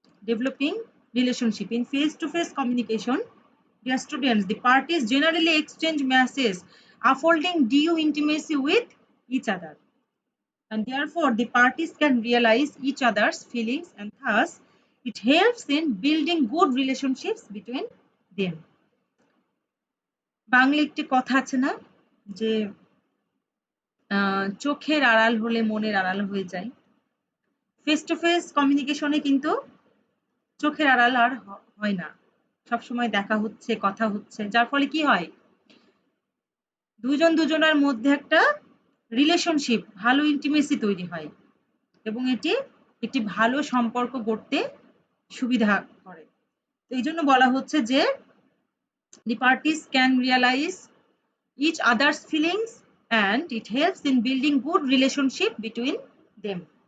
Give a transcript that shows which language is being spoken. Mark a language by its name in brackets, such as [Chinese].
[English] Developing relationship in face-to-face communication, dear students, the parties generally exchange messages affording due intimacy with each other, and therefore the parties can realize each other's feelings, and thus it helps in building good relationships between them. [Bangla] Bangla একটি কথা আছে না, যে চোখের আড়াল হলে মনের আড়াল হয়ে যায়। ফেস টু ফেস কমিউনিকেশনে কিন্তু চোখের আড়াল আর হয় না, সবসময় দেখা হচ্ছে, কথা হচ্ছে, যার ফলে কি হয়, দুজনের মধ্যে একটা রিলেশনশিপ, ভালো ইন্টিমেসি তৈরি হয়, এবং এটি একটি ভালো সম্পর্ক গড়তে সুবিধা করে। তো এই জন্য বলা হচ্ছে যে [English] the parties can realize each other's feelings and it helps in building good relationship between them.